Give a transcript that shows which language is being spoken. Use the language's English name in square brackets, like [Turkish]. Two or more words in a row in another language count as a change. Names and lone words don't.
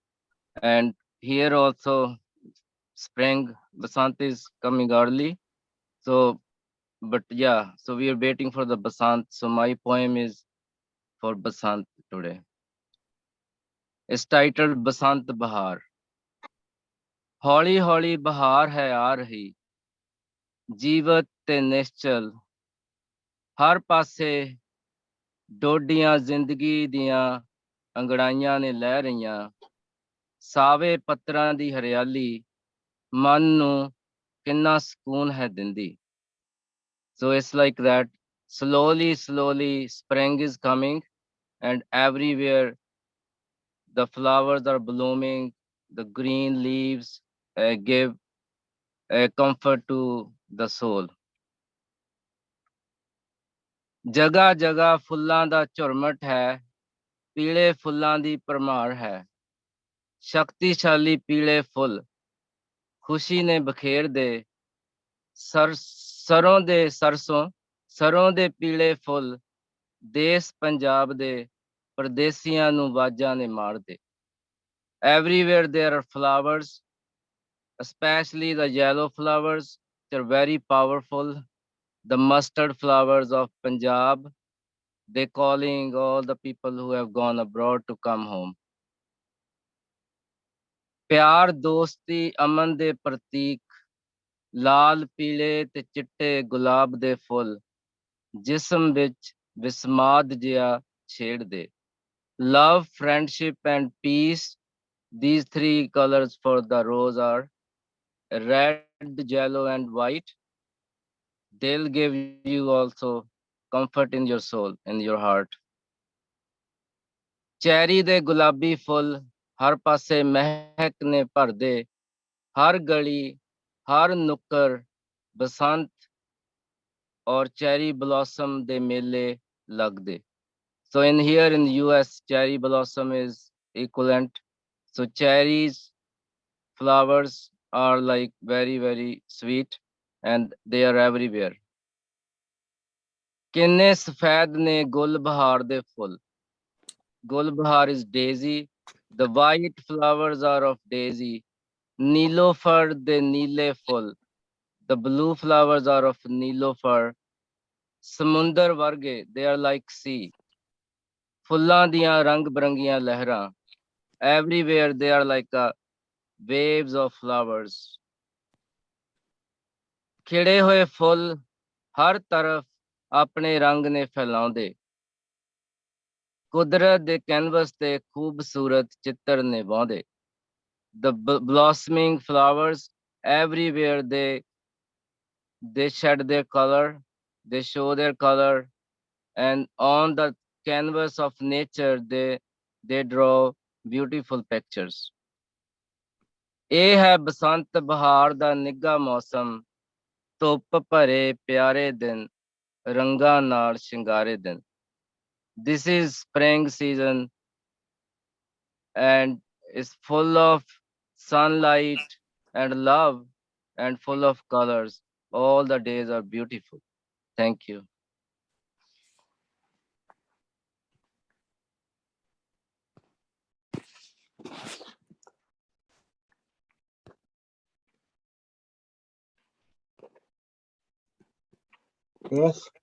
[English] And here also spring Basant is coming early. So, but yeah, so we are waiting for the Basant. So my poem is for Basant today. It's titled Basant Bahar. [Punjabi] ਹੌਲੀ ਹੌਲੀ ਬਹਾਰ ਹੈ ਆ ਰਹੀ ਜੀਵਤ ਤੇ ਨਿਸ਼ਚਲ ਹਰ ਪਾਸੇ ਡੋਡੀਆਂ ਜ਼ਿੰਦਗੀ ਦੀਆਂ ਅੰਗੜਾਈਆਂ ਨੇ ਲੈ ਰਹੀਆਂ ਸਾਵੇ ਪੱਤਰਾਂ ਦੀ ਹਰਿਆਲੀ ਮਨ ਨੂੰ ਕਿੰਨਾ ਸਕੂਨ ਹੈ ਦਿੰਦੀ [English] so it's like that slowly spring is coming and everywhere the flowers are blooming the green leaves give comfort to the soul [Punjabi] ਜਗ੍ਹਾ ਜਗ੍ਹਾ ਫੁੱਲਾਂ ਦਾ ਝੁਰਮਟ ਹੈ ਪੀਲੇ ਫੁੱਲਾਂ ਦੀ ਭਰਮਾਰ ਹੈ ਸ਼ਕਤੀਸ਼ਾਲੀ ਪੀਲੇ ਫੁੱਲ ਖੁਸ਼ੀ ਨੇ ਬਖੇਰ ਦੇ ਸਰੋਂ ਦੇ ਪੀਲੇ ਫੁੱਲ ਦੇਸ ਪੰਜਾਬ ਦੇ ਪਰਦੇਸੀਆਂ ਨੂੰ ਵਾਜਾਂ ਨੇ ਮਾਰਦੇ [English] everywhere there are flowers especially the yellow flowers which are very powerful the mustard flowers of Punjab they calling all the people who have gone abroad to come home [Punjabi] ਪਿਆਰ ਦੋਸਤੀ ਅਮਨ ਦੇ ਪ੍ਰਤੀਕ ਲਾਲ ਪੀਲੇ ਤੇ ਚਿੱਟੇ ਗੁਲਾਬ ਦੇ ਫੁੱਲ ਜਿਸਮ ਵਿੱਚ ਵਿਸਮਾਦ ਜਿਹਾ ਛੇੜਦੇ [English] love friendship and peace these three colors for the rose are red yellow and white they'll give you also comfort in your soul in your heart [Punjabi] ਚੈਰੀ ਦੇ ਗੁਲਾਬੀ ਫੁੱਲ ਹਰ ਪਾਸੇ ਮਹਿਕ ਨੇ ਭਰਦੇ ਹਰ ਗਲੀ ਹਰ ਨੁੱਕਰ ਬਸੰਤ ਔਰ [English] cherry blossom [Punjabi] ਦੇ ਮੇਲੇ ਲੱਗਦੇ [English] So in here in the US, cherry blossom is equivalent. So cherries, flowers are like very, very sweet and they are everywhere. [Punjabi] ਕਿੰਨੇ ਸਫ਼ੇਦ ਨੇ ਗੁਲ ਬਹਾਰ ਦੇ ਫੁੱਲ. [English] Gul bahar is daisy. The white flowers are of daisy. [Punjabi] ਨੀਲੋਫ਼ਰ ਦੇ ਨੀਲੇ ਫੁੱਲ. [English] The blue flowers are of Nilofar. [Punjabi] ਸਮੁੰਦਰ ਵਰਗੇ, [English] they are like sea. [Punjabi] ਫੁੱਲਾਂ ਦੀਆਂ ਰੰਗ ਬਿਰੰਗੀਆਂ ਲਹਿਰਾਂ. [English] Everywhere they are like waves of flowers. [Punjabi] ਖਿੜੇ ਹੋਏ ਫੁੱਲ ਹਰ ਤਰਫ਼ ਆਪਣੇ ਰੰਗ ਨੇ ਫੈਲਾਉਂਦੇ. ਕੁਦਰਤ ਦੇ ਕੈਨਵਸ ਤੇ ਖ਼ੂਬਸੂਰਤ ਚਿੱਤਰ ਨੇ ਵਾਹੁੰਦੇ. [English] The blossoming flowers everywhere they shed their color, they show their color, and on the canvas of nature they draw beautiful pictures. [Punjabi] ਇਹ ਹੈ ਬਸੰਤ ਬਹਾਰ ਦਾ ਨਿੱਘਾ ਮੌਸਮ, ਧੁੱਪ ਭਰੇ ਪਿਆਰੇ ਦਿਨ, ਰੰਗਾਂ ਨਾਲ ਸ਼ਿੰਗਾਰੇ ਦਿਨ. [English] This is spring season and is full of sunlight and love and full of colors. All the days are beautiful. Thank you. Yes.